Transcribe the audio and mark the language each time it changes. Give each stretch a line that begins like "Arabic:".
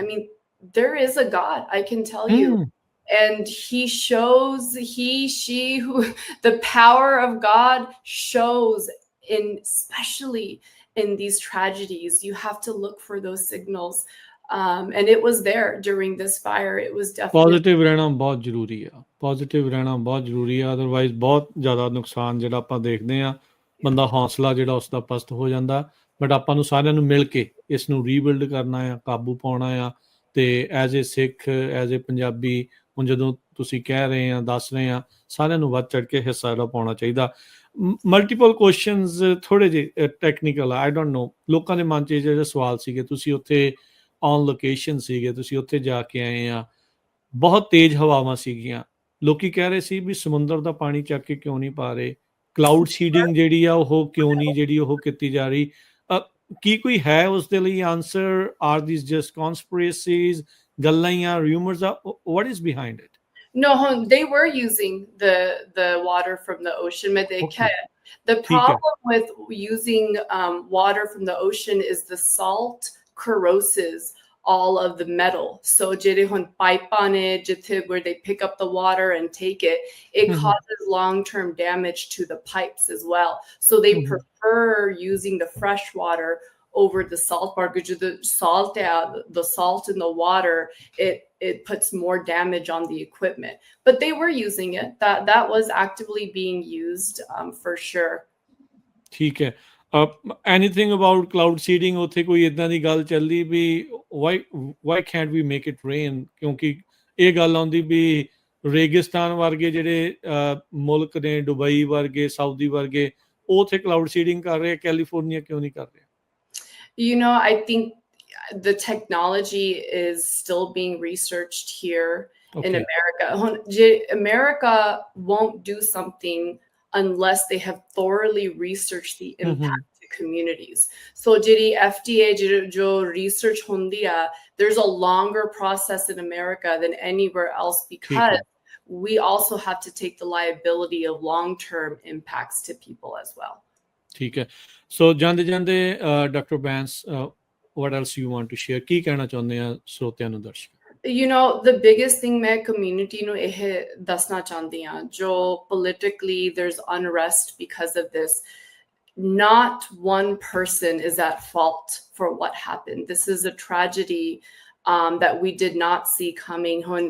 English: I mean, there is a God, I can tell you. And he shows, who the power of God shows especially in these tragedies. You have to look for those signals. And it was there during this fire. It was definitely
Punjabi: positive ਰਹਿਣਾ ਬਹੁਤ ਜ਼ਰੂਰੀ ਆ positive ਰਹਿਣਾ ਬਹੁਤ ਜ਼ਰੂਰੀ ਆ otherwise ਬਹੁਤ ਜ਼ਿਆਦਾ ਨੁਕਸਾਨ ਜਿਹੜਾ ਆਪਾਂ ਦੇਖਦੇ ਆ ਬੰਦਾ ਹੌਸਲਾ ਜਿਹੜਾ ਉਸਦਾ ਪਸਤ ਹੋ ਜਾਂਦਾ ਬਟ ਆਪਾਂ ਨੂੰ ਸਾਰਿਆਂ ਨੂੰ ਮਿਲ ਕੇ ਇਸ ਨੂੰ ਰੀਬਿਲਡ ਕਰਨਾ ਆ ਕਾਬੂ ਪਾਉਣਾ ਆ ਤੇ
English: as a Sikh as a Punjabi
Punjabi: ਹੁਣ ਜਦੋਂ ਤੁਸੀਂ ਕਹਿ ਰਹੇ ਆ ਦੱਸ ਰਹੇ ਆ ਸਾਰਿਆਂ ਨੂੰ ਵੱਧ ਚੜ ਕੇ ਹਿੱਸਾ ਜਿਹੜਾ ਪਾਉਣਾ ਚਾਹੀਦਾ
English: multiple questions
Punjabi: ਥੋੜੇ ਜਿਹੇ ਟੈਕਨੀਕਲ
English: I don't know
Punjabi: ਲੋਕਾਂ ਦੇ ਮਨ 'ਚ ਜਿਹੜੇ ਸਵਾਲ ਸੀਗੇ ਤੁਸੀਂ ਉੱਥੇ
English: on location
Punjabi: ਸੀਗੇ ਤੁਸੀਂ ਉੱਥੇ ਜਾ ਕੇ ਆਏ ਆ ਬਹੁਤ ਤੇਜ਼ ਹਵਾਵਾਂ ਸੀਗੀਆਂ ਲੋਕੀ ਕਹਿ ਰਹੇ ਸੀ ਵੀ ਸਮੁੰਦਰ ਦਾ ਪਾਣੀ ਚੱਕ ਕੇ ਕਿਉਂ ਨਹੀਂ ਪਾ ਰਹੇ ਕਲਾਊਡ ਸੀਡਿੰਗ ਜਿਹੜੀ ਆ ਉਹ ਕਿਉਂ ਨਹੀਂ ਜਿਹੜੀ ਉਹ ਕੀਤੀ ਜਾ ਰਹੀ ਕੀ ਕੋਈ ਹੈ ਉਸ ਦੇ ਲਈ
English: answer are these just conspiracies
Punjabi: ਗੱਲਾਂ ਜਾਂ ਰਿਊਮਰਸ ਆ
English: What is behind it No, they were using the water from the ocean. Okay. The problem with using water from the ocean is the salt corroses all of the metal. So pipe on it, where they pick up the water and take it, it causes long-term damage to the pipes as well. So they prefer using the fresh water over the salt part, because the salt in the water, it puts more damage on the equipment. But they were using it. That was actively being used for sure.
Punjabi: ਠੀਕ ਹੈ
English: anything about cloud seeding
Punjabi: ਉੱਥੇ ਕੋਈ ਇਦਾਂ ਦੀ ਗੱਲ ਚੱਲਦੀ ਵੀ
English: why can't we make it rain
Punjabi: ਕਿਉਂਕਿ ਇਹ ਗੱਲ ਆਉਂਦੀ ਵੀ ਰੇਗਿਸਤਾਨ ਵਰਗੇ ਜਿਹੜੇ ਮੁਲਕ ਨੇ ਦੁਬਈ ਵਰਗੇ ਸਾਊਦੀ ਵਰਗੇ ਉਹ ਉੱਥੇ ਕਲਾਊਡ ਸੀਡਿੰਗ ਕਰ ਰਹੇ ਕੈਲੀਫੋਰਨੀਆ ਕਿਉਂ ਨਹੀਂ ਕਰ ਰਿਹਾ
English: You know, I think the technology is still being researched here in America. America won't do something unless they have thoroughly researched the impact to communities. So
Punjabi: jiri FDA jo research hundiya,
English: there's a longer process in America than anywhere else because we also have to take the liability of long-term impacts to people as well.
Punjabi: ਠੀਕ ਹੈ ਸੋ ਜਾਂਦੇ ਜਾਂਦੇ doctor Bains
English: what else you want to share
Punjabi: ਕੀ ਕਹਿਣਾ ਚਾਹੁੰਦੇ ਆ ਸਰੋਤਿਆਂ ਨੂੰ ਦਰਸ਼ਕ
English: You know, the biggest thing
Punjabi: ਮੈਂ community ਨੂੰ ਇਹ ਦੱਸਣਾ ਚਾਹੁੰਦੀ ਹਾਂ ਜੋ
English: politically there's unrest because of this. Not one person is at fault for what happened. This is a tragedy that we did not see coming.